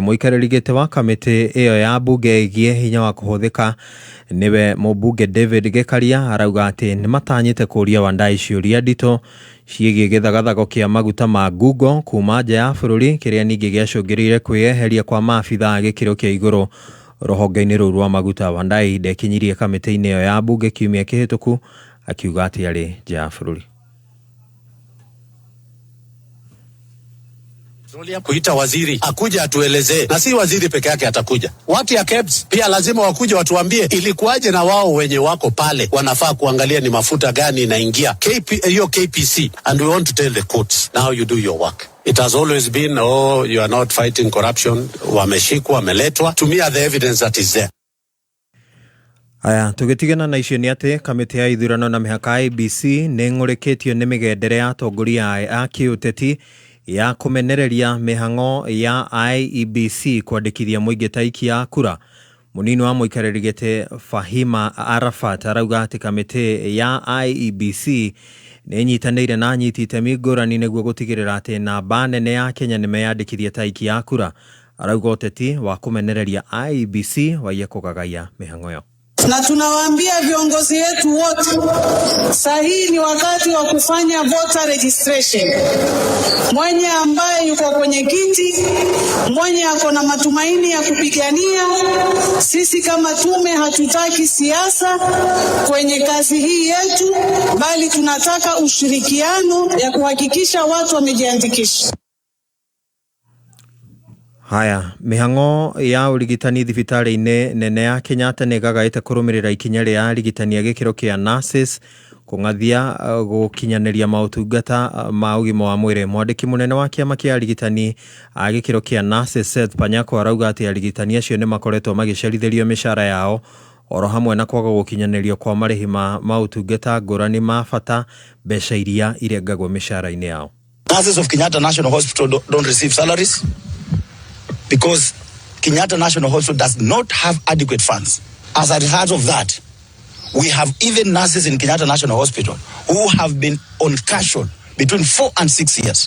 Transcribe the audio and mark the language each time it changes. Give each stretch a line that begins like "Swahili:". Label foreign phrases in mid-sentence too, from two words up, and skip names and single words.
Kikuyu: Mũikarĩri gĩtĩ wa kamĩtĩ ĩyo ya bunge ĩgiĩ hinya wa kũhũthĩka nĩwe mũbunge David Gĩkaria arauga atĩ nĩ matanyĩte kũria Wandayi ciũria nditũ ciĩgiĩ gĩthagathago kĩa maguta ma Google kuma nja ya bũrũri, kĩrĩa ningĩ gĩacũngĩrĩire kwĩyeheria kwa maabitha gĩkĩro kĩa igũrũ rũhonge-inĩ rũu rwa maguta. Wandayi ndekinyirie kamĩtĩ-inĩ ĩyo ya bunge kiumia kĩhĩtũku akiuga atĩ arĩ nja ya bũrũri.
Swahili: Kuita waziri akuja atuelezee, na si waziri peke yake atakuja. Watu ya KEBS pia lazima wakuja watuambie ilikuwaje, na wao wenye wako pale wanafaa kuangalia ni mafuta gani inaingia hiyo KPC,
English: and we want to tell the courts now you do your work. It has always been, oh, you are not fighting corruption.
Swahili: Wameshikwa, wameletwa.
English: Tumia the evidence that is there.
Kikuyu: Aya, tugitigana na icio nĩ atĩ kamĩtĩ ya ithurano na mĩhaka IEBC nĩ ng'ũrĩkĩtio nĩ mĩgendere ya atongoria a kĩũteti ya kũmenereria mĩhang'o ya IEBC kwandĩkithia mũingĩ ta aikia a kura. Mũnini wa mũikarĩri gĩtĩ Fahima Arafat arauga atĩ kamĩtĩ ya IEBC nĩ nyitanĩire na anyiti itemi ngũrani nĩguo gũtigĩrĩra atĩ namba nene ya Kenya nĩ meyandĩkithia ta aikia a kura. Arauga ũteti wa kũmenereria IEBC waiye kũgagaia mĩhang'o ĩyo.
Swahili: Na tunawaambia viongozi wetu wote, sahihi ni wakati wa kufanya
English: voter registration.
Swahili: Mwenye ambaye yuko kwenye kiti, mwenye ako na matumaini ya kupigania, sisi kama tume hatutaki siasa kwenye kazi hii yetu, bali tunataka ushirikiano ya kuhakikisha watu wamejiandikisha. Haya,
Kikuyu: mĩhang'o ya ũrigitani thibitarĩ-inĩ nene ya Kenyatta nĩ gagaĩte kũrũmĩrĩra ikinya rĩa arigitani a gĩkĩro kĩa nurses kũng'athia gũkinyanĩria maũtungata ma ũgima wa mwĩrĩ. Mwandĩki mũnene wa kĩama kĩa arigitani a gĩkĩro kĩa nurses Seth Panyako arauga atĩ arigitani acio nĩ makoretwo magĩcerithĩrio mĩcara yao oro hamwe na kwaga gũkinyanĩrio kwa marĩhi ma maũtungata ngũrani ma bata mbeca iria irengagwo mĩcara-inĩ yao.
English: Nurses of Kenyatta National Hospital don't receive salaries because Kenyatta National Hospital does not have adequate funds. As a result of that, we have even nurses in Kenyatta National Hospital who have been on casual between 4 and 6 years.